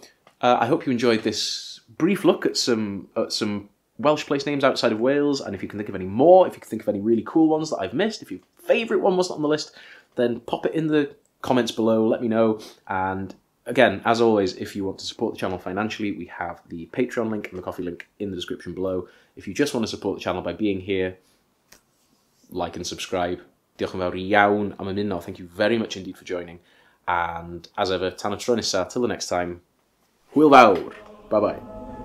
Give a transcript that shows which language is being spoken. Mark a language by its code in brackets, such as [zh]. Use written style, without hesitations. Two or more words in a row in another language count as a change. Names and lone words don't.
[en] I hope you enjoyed this brief look at some Welsh place names outside of Wales, and if you can think of any more, if you can think of any really cool ones that I've missed, if your favourite one wasn't on the list, then pop it in the comments below, let me know. And again, as always, if you want to support the channel financially, we have the Patreon link and the Coffee link in the description below. If you just want to support the channel by being here, like and subscribe. [cy] Diolch yn fawr iawn am ymuno. [en] Thank you very much indeed for joining. And as ever, [cy] tan y tro nesa, [en] till the next time, [cy] hwyl fawr. [en] Bye bye.